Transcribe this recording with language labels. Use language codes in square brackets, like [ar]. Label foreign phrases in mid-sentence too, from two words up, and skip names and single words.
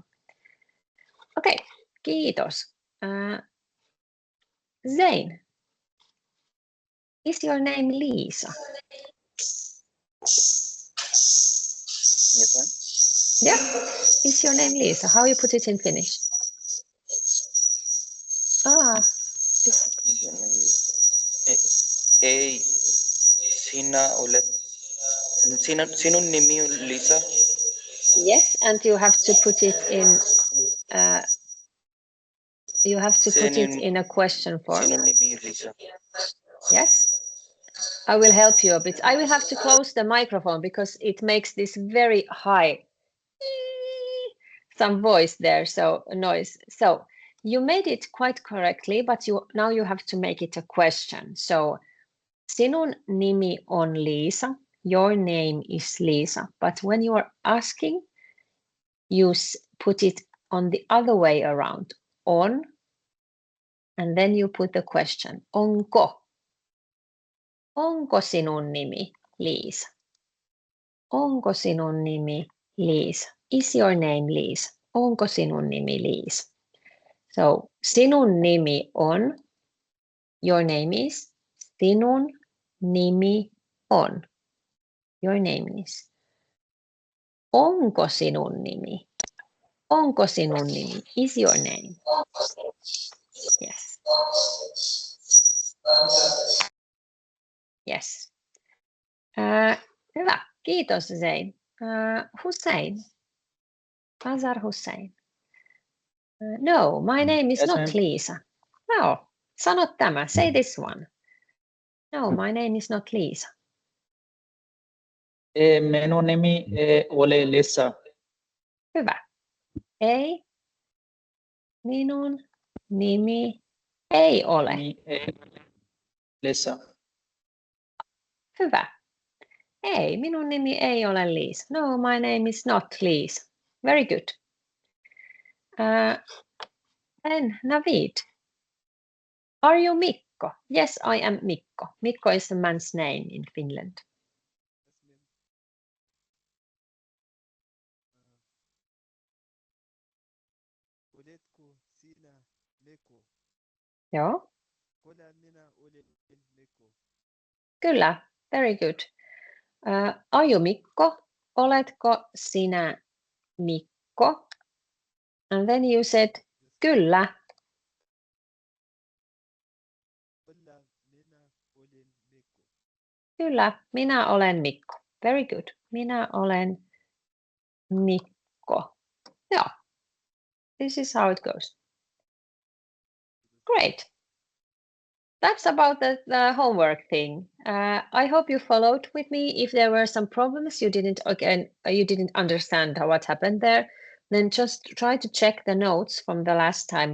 [en] Okay, kiitos. Zain, is your name Lisa? Yes, ma'am. Yeah, is your name Lisa? How you put it in Finnish? [fi] Ei, sinun nimi on Lisa. [en] Yes, and you have to put it in. You have to put it in a question form. [fi] Sinun nimi on Lisa. [en] Yes, I will help you a bit. I will have to close the microphone because it makes this very high, some voice there, so noise. So you made it quite correctly, but now you have to make it a question. [fi] So sinun nimi on Lisa. [en] Your name is Lisa. But when you are asking, you put it on the other way around. On, and then you put the question. [fi] Onko? Onko sinun nimi Liisa? Onko sinun nimi Liisa? [en] Is your name Liisa? [fi] onko sinun nimi Liisa? So, sinun nimi on, [en] your name is, [fi] sinun nimi on, [en] your name is. [fi] Onko sinun nimi? Onko sinun nimi? [en] Is your name? Yes. Yes. [fi] Hyvä. Kiitos Zain. Hussein. Azar Hussein. [en] No, my name is Yes, not ma'am. [fi] Liisa. No, sano tämä. [en] Say this one. No, my name is not Liisa. [fi] Minun nimi ole Lisa. Hyvä. Ei. Minun nimi ei ole. Lisa. Hyvä. Ei, minun nimi ei ole Liisa. No, [en] my name is not Liisa. Very good. Then Navid. Are you Mikko? Yes, I am Mikko. Mikko is a man's name in Finland. [fi] Oletko sinä Leko? Joo, Olen minä olen Leko. kyllä. [en] Very good. Are you Mikko? [fi] Oletko sinä Mikko? [en] And then you said, [fi] kyllä. Olen minä olen Leko. Kyllä, minä olen Mikko. [en] Very good. [fi] Minä olen Mikko. [en] Yeah. This is how it goes. Great. That's about the homework thing. I hope you followed with me. If there were some problems you didn't understand what happened there, then just try to check the notes from the last time.